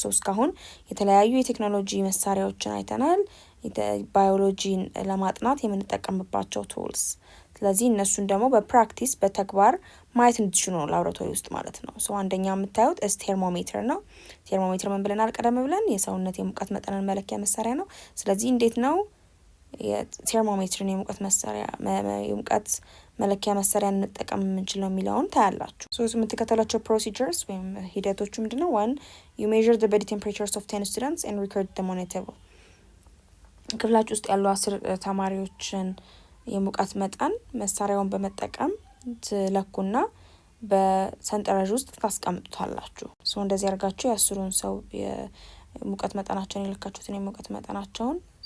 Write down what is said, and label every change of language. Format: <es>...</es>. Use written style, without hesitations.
<am>እስካሁን የተለያዩ የቴክኖሎጂ መሳሪያዎችን አይተናል፣ ባዮሎጂን ለማጥናት የምንጠቀምባቸው ቱልስ። ስለዚህ እነሱን ደግሞ በፕራክቲስ በተግባር ማየት እንድትችሉ ነው ላብራቶሪ ውስጥ ማለት ነው። አንደኛ የምታዩት ቴርሞሜትር ነው። ቴርሞሜትር ምን ብለናል ቀደም ብለን? የሰውነት የሙቀት መጠንን መለኪያ መሳሪያ ነው። ስለዚህ እንዴት ነው የቴርሞሜትርን የሙቀት መለኪያ መሳሪያ እንጠቀም የምንችለው የሚለውን ታያላችሁ። የምትከተላቸው ፕሮሲጀርስ ወይም ሂደቶቹ ምንድነው?</am> <en>1 you measure the body temperatures of 10 students and record them on a table.</en> <am>ክፍላችሁ ውስጥ ያሉ 10 ተማሪዎችን የሙቀት መጠን መሳሪያውን በመጠቀም ትለኩና በሰንጠረዥ ውስጥ ታስቀምጡታላችሁ። እንደዚህ አድርጋችሁ የ10ን ሰው የሙቀት መጠናቸውን የለካችሁትን የሙቀት መጠናቸውን</am>